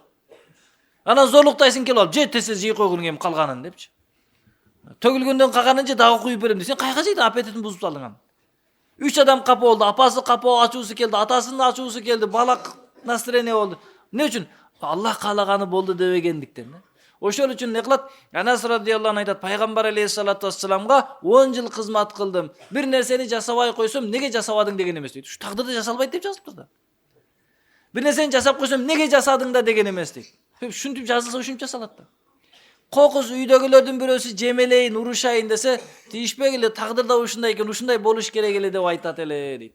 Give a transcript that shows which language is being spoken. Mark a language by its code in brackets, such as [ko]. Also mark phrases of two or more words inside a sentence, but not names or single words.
[ky] Анан зорлуктайсың келип алып, же тесе жей койгуң эми калганын депчи. Төгүлгөндөн калганын же дагы куюп берем десең, кайга жейт? Аппетитин бузуп салдың аны. 3 адам капа болду. Апасы капа, ачуусу келди, атасынын ачуусу келди, бала настроение болду. Эмне үчүн? Аллах каалаганы болду дебегендиктен да. Ошол үчүн не кылат? Анас [ar] رضي الله عنه [ky] айтат, пайгамбар [ar] عليه الصلاة والسلام [ky] 10 жыл кызмат кылдым. Бир нерсени жасабай койсом, неге жасабадың деген эмес дейт. Ушу тагдырда жасалбайт деп жазылыптыр да. Бир нерсени жасап койсом, неге жасадың да деген эмес дейт. Ушинтип жазылса ушинтип жасалат да. Кокус үйдөгүлөрдүн бирөөсү жемелейин, урушайын десе, тийишпегиле, тагдырда ушундай экен, ушундай болуш керек эле деп айтат эле дейт да.